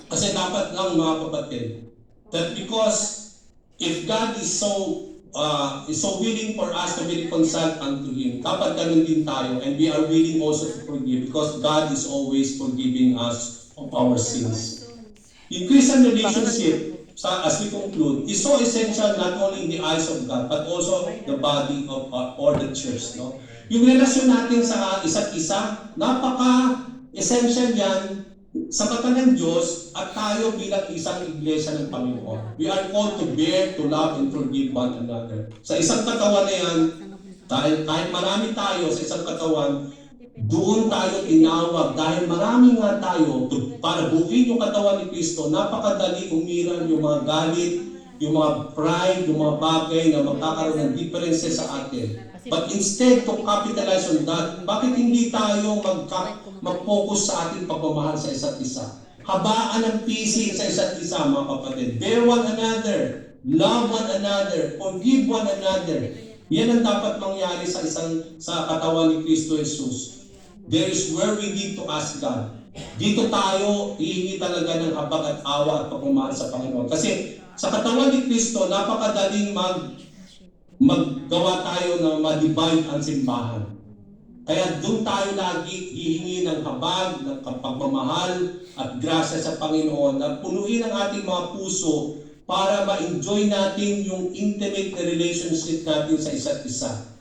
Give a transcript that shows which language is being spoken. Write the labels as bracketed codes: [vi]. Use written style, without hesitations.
[tl] Kasi dapat lang mga kapatid, [en] that because if God is so willing for us to be reconciled unto Him, [tl] dapat ganun din tayo, [en] and we are willing also to forgive because God is always forgiving us of our sins. In Christian relationship, as we conclude, is so essential not only in the eyes of God, but also the body of or the church. No? [tl] Yung relasyon natin sa isa't isa, napaka-essential yan sa mata ng Diyos at tayo bilang isang iglesia ng Panginoon. [en] We are called to bear, to love, and forgive one another. [tl] Sa isang katawan na yan, kahit marami tayo sa isang katawan, doon tayo tinawag dahil marami nga tayo para buuin yung katawan ni Kristo. Napakadali umiran yung mga galit, yung mga pride, yung mga bagay na magkakaroon ng differences sa atin. [en] But instead to capitalize on that, [tl] bakit hindi tayo mag-focus sa ating pagmamahal sa isa't isa? Habaan ng PC sa isa't isa, mga kapatid. [en] Bear one another, love one another, forgive one another. [tl] Yan ang dapat mangyari sa katawan ni Kristo Jesus. [en] There is where we need to ask God. [tl] Dito tayo hihingi talaga ng habag at awa at pagmamahal sa Panginoon. Kasi sa katawan ni Kristo, napakadaling maggawa tayo na ma-divide ang simbahan. Kaya doon tayo lagi hihingi ng habag, ng pagmamahal at grasya sa Panginoon at punuin ang ating mga puso para ma-enjoy natin yung intimate na relationship natin sa isa't isa.